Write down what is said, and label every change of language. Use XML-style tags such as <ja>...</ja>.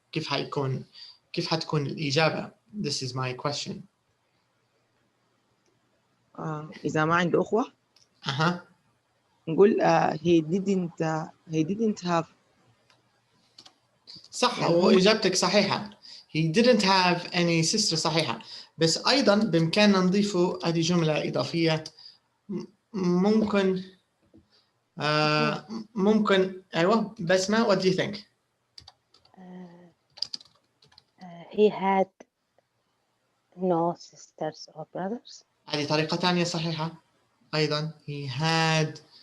<ar>كيف حتكون الإجابة؟</ar> <en>This is my question.</en> <ar>إذا ما عنده أخوة نقول</ar> <en>he didn't have.</en> <ar>صح يعني وإجابتك صحيحة.</ar> <en>He didn't have any sister</en> <ar>صحيحة. بس أيضا بإمكاننا نضيفه هذه جملة إضافية ممكن ممكن أيوة بسمة</ar> <en>what do you think? He had no sisters or brothers.</en> <ar>هذه طريقة ثانية صحيحة. أيضا</ar> <en>he had</en>